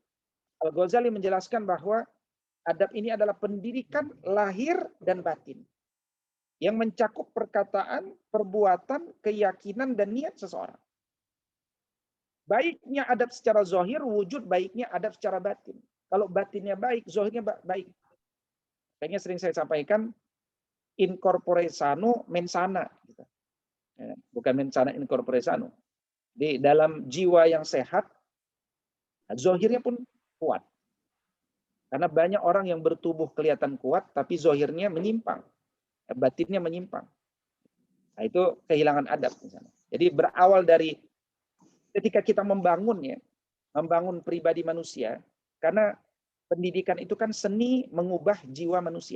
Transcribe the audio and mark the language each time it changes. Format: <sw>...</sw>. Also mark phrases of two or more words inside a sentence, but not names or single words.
<id>Al-Ghazali menjelaskan bahwa adab ini adalah pendidikan lahir dan batin yang mencakup perkataan, perbuatan, keyakinan, dan niat seseorang. Baiknya adab secara zahir, wujud baiknya adab secara batin. Kalau batinnya baik, zahirnya baik. Kayaknya sering saya sampaikan,</id> <la>in corpore sano, mens sana.</la> <id>Bukan</id> <la>mens sana, in corpore sano.</la> <id>Di dalam jiwa yang sehat, zahirnya pun kuat. Karena banyak orang yang bertubuh kelihatan kuat, tapi zahirnya menyimpang. Batinnya menyimpang. Nah, itu kehilangan adab misalnya. Jadi berawal dari ketika kita membangun pribadi manusia, karena Pendidikan itu kan seni mengubah jiwa manusia.</id>